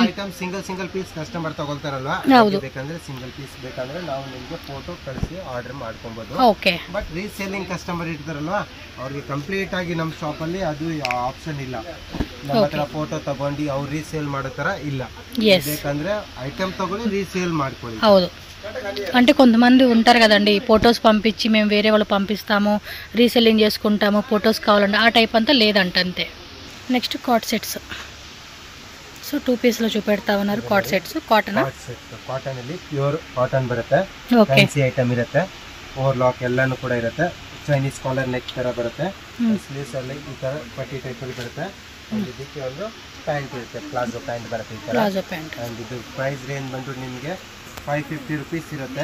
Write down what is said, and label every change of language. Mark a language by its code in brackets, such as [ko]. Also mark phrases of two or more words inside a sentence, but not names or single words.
[en] item single piece customer [kn] ತಗೊಳ್ತಾರಲ್ವಾ, ಬೇಕಂದ್ರೆ [en] single piece [kn] ಬೇಕಂದ್ರೆ ನಾವು ನಿಮ್ಗೆ ಫೋಟೋ ಕಳಿಸಿ ಆರ್ಡರ್ ಮಾಡ್ಕೊಬಹುದು. ಓಕೆ. [en] but reselling customer [kn] ಇರ್ತಾರಲ್ವಾ, ಅವ್ರಿಗೆ ಕಂಪ್ಲೀಟ್ ಆಗಿ ನಮ್ಮ ಶಾಪ್ ಅಲ್ಲಿ ಅದು ಆಪ್ಷನ್ ಇಲ್ಲ. ನಮ್ಮ ಹತ್ರ ಫೋಟೋ ತಗೊಂಡು ಅವ್ರು ರೀಸೇಲ್ ಮಾಡೋ ತರ ಇಲ್ಲ. ಬೇಕಂದ್ರೆ ಐಟಮ್ ತಗೊಳ್ಳಿ, ರೀಸೇಲ್ ಮಾಡ್ಕೊಳ್ಳಿ. ಹೌದು. [te] అంటే కొంతమంది ఉంటారు కదండి, ఫొటోస్ పంపించి మేము వేరే వాళ్ళు పంపిస్తాము, రీసెల్లింగ్ చేసుకుంటాము, ఫొటోస్ కావాలంటే ఆ టైప్ అంతా లేదంట, అంతే. [en] next cot sets. [te] సో 2 పీస్లో చూపెడతా ఉన్నారు [en] cot sets. [te] కాటన్ [kn] ಅಲ್ಲಿ [en] pure cotton [kn] ಬರುತ್ತೆ. [en] fancy item [kn] ಇರುತ್ತೆ. ಓವರ್ಲಾಕ್ ಎಲ್ಲಾನು ಕೂಡ ಇರುತ್ತೆ. [en] Chinese collar neck [kn] ತರ ಬರುತ್ತೆ. ಸ್ಲೀವ್ಸ್ ಅಲ್ಲಿ ಈ ತರ ಪಟ್ಟಿ ಟೈಪ್ ಅಲ್ಲಿ ಬರುತ್ತೆ. ಇದಕ್ಕೆ ಒಂದು ಪ್ಯಾಂಟ್ ಇರುತ್ತೆ, [en] palazzo pant [kn] ಬರುತ್ತೆ ಈ ತರ. [en] palazzo pant. [kn] ಅಂಡ್ ಇದು [en] price range [kn] ಬಂದು ನಿಮಗೆ 550 rupees ಇರುತ್ತೆ.